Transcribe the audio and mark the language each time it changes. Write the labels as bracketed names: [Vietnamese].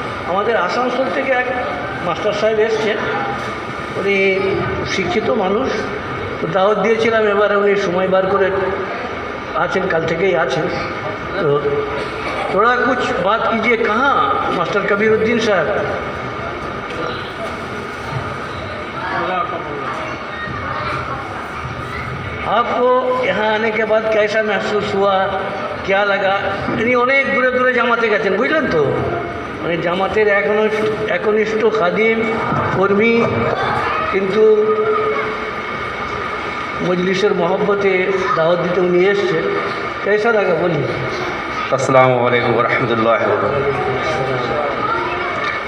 [Bangla] আমাদের আসানসোল থেকে এক মাস্টার সাহেব এসছেন, উনি শিক্ষিত মানুষ। তো দাওয়াত দিয়েছিলাম, এবারে উনি সময় বার করে আছেন, কাল থেকেই আছেন। [Hindi] তো थोड़ा कुछ बात कीजिए। कहाँ मास्टर कबीरुद्दीन साहब? आपको यहाँ आने के बाद कैसा महसूस हुआ, क्या लगा? [Bangla] इनी अनेक दूरे दूरे জামাতে গেছেন, বুঝলেন তো? মানে জামাতের একনিষ্ঠ খাদিম কর্মী, কিন্তু মজলিসের মহব্বতে দাওয়াত দিতে উনি এসছেন। [Hindi] कैसा लगा बोलिए। [Arabic] अस्सलाम वालेकुम वरहमतुल्लाहि वबरकातुहू।